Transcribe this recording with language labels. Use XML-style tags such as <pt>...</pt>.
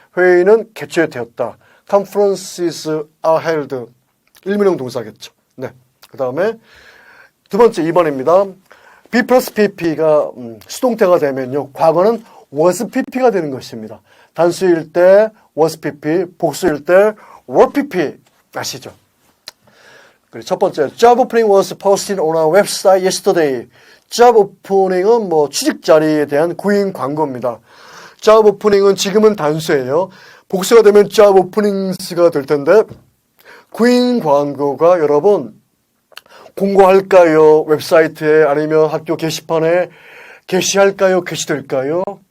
<ko>회의는 개최되었다.</ko> <en>Conferences are held.</en> <ko>1문형 동사겠죠. 네. 그 다음에 두 번째 2번입니다. B 플러스 PP가 수동태가 되면요. 과거는 was PP가 되는 것입니다. 단수일 때 was PP, 복수일 때 were PP. 아시죠? 그리고 첫 번째,</ko> <en>job opening was posted on our website yesterday.</en> <ko>job opening은 취직 자리에 대한 구인 광고입니다. job opening은 지금은 단수예요. 복수가 되면 job openings가 될 텐데 구인 광고가 여러분 공고할까요? 웹사이트에 아니면 학교 게시판에 게시할까요? 게시될까요?</ko>